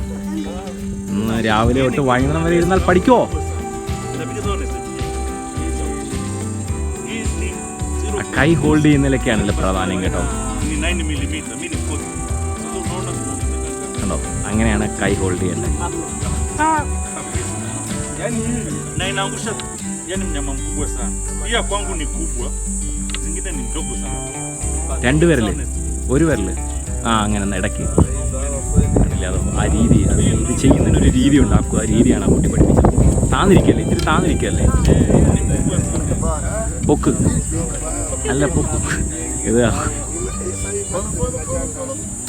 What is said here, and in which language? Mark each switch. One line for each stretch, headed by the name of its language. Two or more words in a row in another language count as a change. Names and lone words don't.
Malayalam: ഇന്ന് രാവിലെ തൊട്ട് വൈകുന്നേരം വരെ ഇരുന്നാൽ പഠിക്കുമോ? കൈ ഹോൾഡ് ചെയ്യുന്നതിലൊക്കെയാണല്ലോ പ്രാധാന്യം കേട്ടോ. കണ്ടോ, അങ്ങനെയാണ് കൈ ഹോൾഡ് ചെയ്യേണ്ടത്.
Swahili: Na inaangusha, yani mnyama mkubwa sana. Hii ya kwangu ni kubwa, zingine ni ndogo sana.
Malayalam: രണ്ട് വിരല്, ഒരു വിരല്. അങ്ങനെ ഇടയ്ക്ക് ആ രീതി, അത് ഇത് ചെയ്യുന്നതിനൊരു രീതി ഉണ്ടാക്കുക. ആ രീതിയാണ് ആ കുട്ടി പഠിപ്പിച്ചത്. താന്നിരിക്കല്ലേ, ഇത്തിരി താന്നിരിക്കല്ലേ. പൊക്ക് അല്ല, പൊക്ക്. ഇത് കൈ മുകളിലോട്ടാക്ക്.